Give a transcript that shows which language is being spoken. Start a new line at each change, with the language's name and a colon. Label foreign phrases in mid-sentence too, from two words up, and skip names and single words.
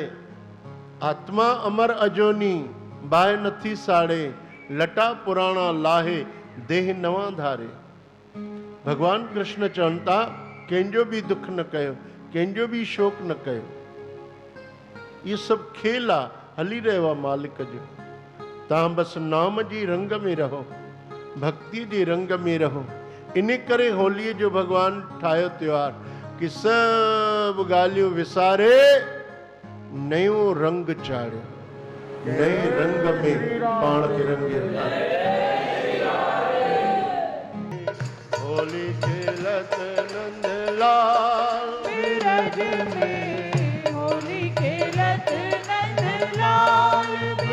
Sindhi: आत्मा अमर अजोनी, बाहि नथी साड़े, लटा पुराणा लाहे, देह नवां धारे। भगवान कृष्ण चवनि था कंहिंजो बि दुख न कयो, कंहिंजो बि शोक न कयो। इहो सभु खेल आहे, हली रहियो आहे मालिक जो। तव्हां बसि नाम जी रंग में रहो, भक्ति जे रंग में रहो। इन करे होलीअ जो भगवान ठाहियो त्योहार कि सभु ॻाल्हियूं विसारे नयो रंग चाढ़ियो, नए रंग में पाण खे रंगे।
Braj: होली खेलत नंदलाल बिरज में, होली खेलत नंदलाल